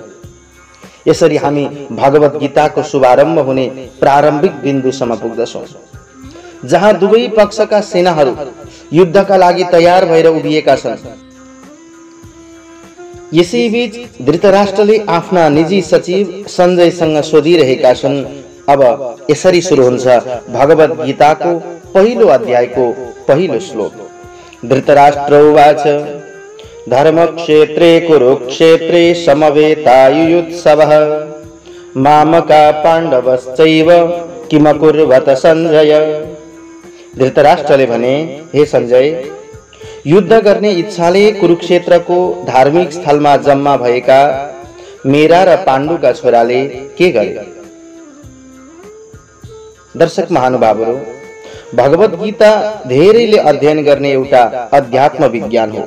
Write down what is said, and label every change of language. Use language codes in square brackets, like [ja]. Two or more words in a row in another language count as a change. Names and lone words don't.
[ne] यसरी हामी भगवत गीताको शुभारम्भ हुने प्रारम्भिक बिन्दुसम्म पुग्दछौँ, जहाँ दुवै पक्षका सेनाहरू युद्धका लागि तयार भएर उभिएका छन्। यसैबीच धृतराष्ट्रले आफ्ना निजी सचिव सञ्जयसँग सोधिरहेका छन्। अब यसरी सुरु हुन्छ भगवत गीताको पहिलो अध्यायको पहिलो श्लोक। [sa] धृतराष्ट्र उवाच धर्मक्षेत्रे कुरुक्षेत्रे समवेतायुयुत्सवः मामका पाण्डवश्चैव किमकुर्वत सञ्जय। [ne] धृतराष्ट्रले भने, हे सञ्जय, युद्ध गर्ने इच्छाले कुरुक्षेत्रको धार्मिक स्थलमा जम्मा भएका मेरा र पाण्डुका छोराले के गरे? दर्शक महानुभावहरू, भगवत गीता धेरैले अध्ययन गर्ने एउटा अध्यात्म विज्ञान हो।